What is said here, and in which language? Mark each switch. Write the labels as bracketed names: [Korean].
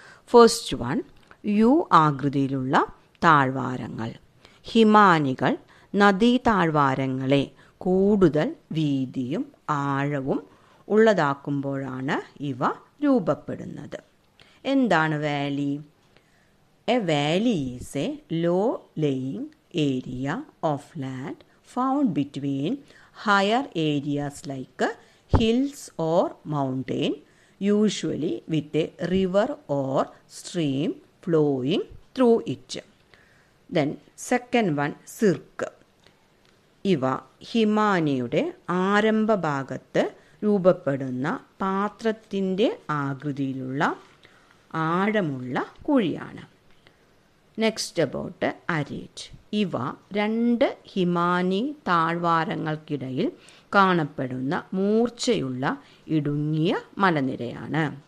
[English] first one, [Malayalam] U ആകൃതിയിലുള്ള താഴ്വാരങ്ങൾ. ഹിമാനികൾ നദീ താഴ്വാരങ്ങളെ കൂടുതൽ വീതിയും ആഴവും ഉള്ളതാക്കുമ്പോഴാണ് ഇവ രൂപപ്പെടുന്നത്. എന്താണ് Valley? [English] A valley is a low-lying area of land found between higher areas like hills or mountain, usually with a river or stream flowing through it. Then second one, cirque. [Malayalam] ഇവ ഹിമാനിയുടെ ആരംഭ ഭാഗത്ത് രൂപപ്പെടുന്ന പാത്രത്തിൻ്റെ ആകൃതിയിലുള്ള ആഴമുള്ള കുഴിയാണ്. [English] next about [Malayalam] അരേറ്റ്. ഇവ രണ്ട് ഹിമാനി താഴ്വാരങ്ങൾക്കിടയിൽ കാണപ്പെടുന്ന മൂർച്ചയുള്ള ഇടുങ്ങിയ മലനിരയാണ്.